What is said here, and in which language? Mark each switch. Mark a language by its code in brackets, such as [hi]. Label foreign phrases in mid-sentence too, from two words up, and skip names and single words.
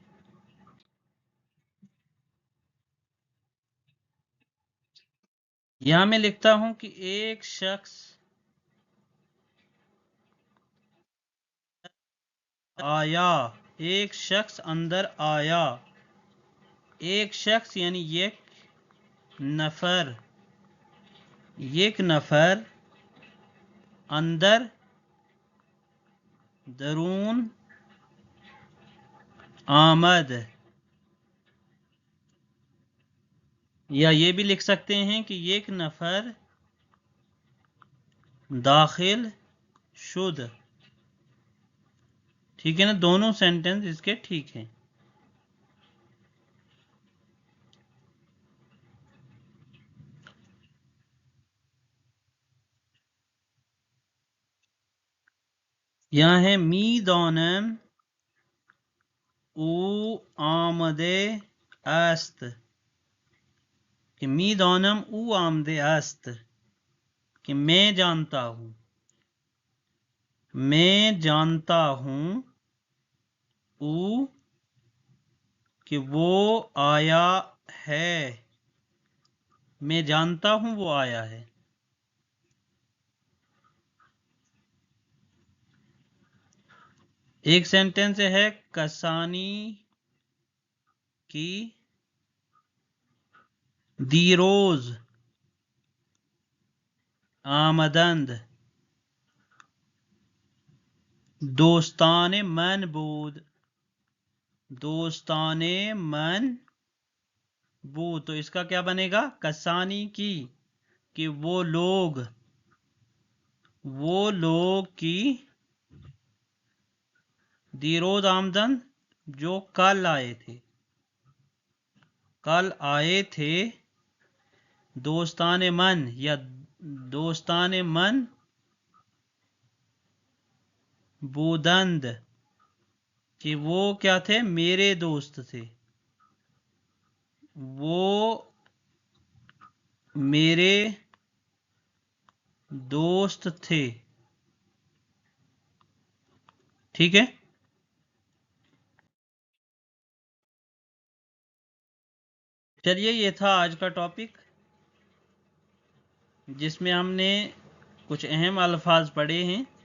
[ur] یہاں میں لکھتا ہوں کہ ایک شخص آیا، ایک شخص اندر آیا. ایک شخص یعنی [fa] یک نفر، یک نفر اندر درون آمد. [ur] یا یہ بھی لکھ سکتے ہیں کہ [fa] یک نفر داخل شد. [ur] ٹھیک ہے نا، دونوں سینٹینس اس کے ٹھیک ہیں. یہاں ہے [fa] می دانم او آمده است. [ur] کہ [fa] میدانم او آمده است [ur] کہ میں جانتا ہوں، میں جانتا ہوں او کہ وہ آیا ہے، میں جانتا ہوں وہ آیا ہے۔ ایک سینٹنس ہے [fa] کسانی کی دیروز آمدند دوستان من بود، دوستان من بود، [ur] تو اس کا کیا بنے گا؟ [fa] کسانی کی، [ur] کہ وہ لوگ [fa] کی دیروز آمدن [ur] جو کل آئے تھے، [fa] دوستان من یا دوستان من بودند [ur] کہ وہ کیا تھے؟ میرے دوست تھے، وہ میرے دوست تھے۔ ٹھیک ہے، چلیے یہ تھا آج کا ٹاپک، جس میں ہم نے کچھ اہم الفاظ پڑھے ہیں۔